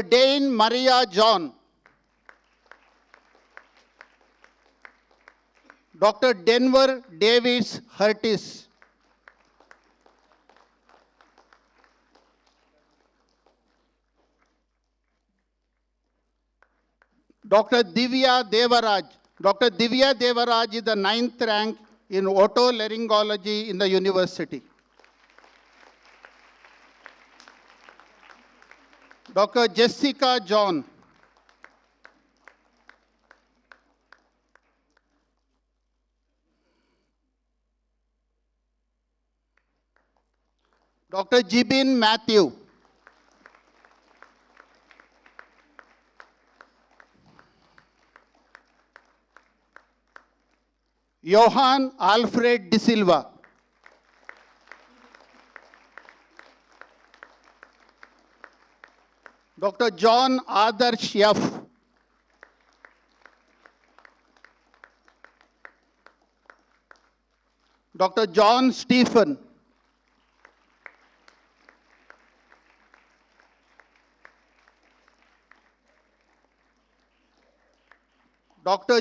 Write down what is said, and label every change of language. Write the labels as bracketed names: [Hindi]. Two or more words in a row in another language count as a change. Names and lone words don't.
[English] Dane Maria John. Dr. Denver Davis Hurtis. Dr. Divya Devaraj. Dr. Divya Devaraj is the 9th rank in otolaryngology in the university. Dr. Jessica John. Dr. Jibin Matthew. Johan Alfred De Silva. Dr. John Adarsh F. Dr. John Stephen. Dr.